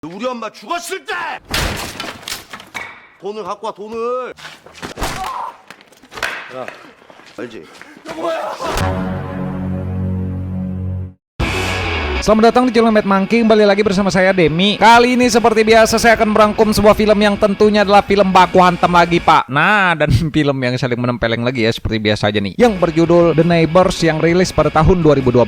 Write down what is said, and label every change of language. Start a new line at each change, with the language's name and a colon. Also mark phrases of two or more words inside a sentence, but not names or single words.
Korean: 우리 엄마 죽었을 때 돈을 갖고 와 돈을. 야 알지?
Indonesian: Selamat datang di channel Mad Monkey, kembali lagi bersama saya Demi. Kali ini seperti biasa saya akan merangkum sebuah film yang tentunya adalah film baku hantam lagi pak. Nah, dan film yang saling menempeleng lagi ya seperti biasa aja nih, yang berjudul The Neighbors yang rilis pada tahun 2012.